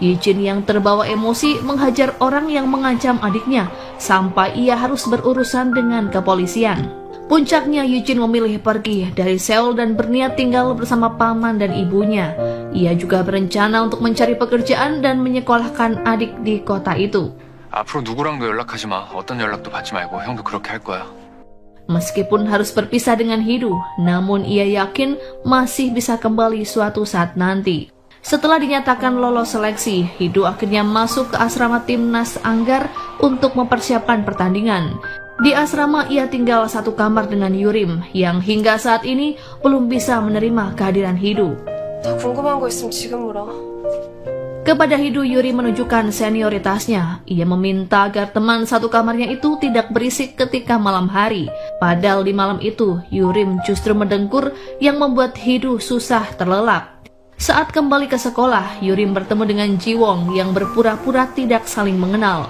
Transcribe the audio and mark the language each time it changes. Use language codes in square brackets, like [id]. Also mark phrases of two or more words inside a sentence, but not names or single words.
[id] Yijin yang terbawa emosi menghajar orang yang mengancam adiknya, sampai ia harus berurusan dengan kepolisian. Puncaknya, Yijin memilih pergi dari Seoul dan berniat tinggal bersama paman dan ibunya. Ia juga berencana untuk mencari pekerjaan dan menyekolahkan adik di kota itu. [ko] 앞으로 누구랑도 연락하지 마. 어떤 연락도 받지 말고 형도 그렇게 할 거야. [id] Meskipun harus berpisah dengan Hidu, namun ia yakin masih bisa kembali suatu saat nanti. Setelah dinyatakan lolos seleksi, Hidu akhirnya masuk ke asrama timnas Anggar untuk mempersiapkan pertandingan. Di asrama ia tinggal satu kamar dengan Yurim yang hingga saat ini belum bisa menerima kehadiran Hidu. [ko] 더 궁금한 거 있으면 지금 물어. [id] Kepada Hidu, Yuri menunjukkan senioritasnya. Ia meminta agar teman satu kamarnya itu tidak berisik ketika malam hari. Padahal di malam itu, Yurim justru mendengkur yang membuat Hidu susah terlelap. Saat kembali ke sekolah, Yurim bertemu dengan Jiwong yang berpura-pura tidak saling mengenal.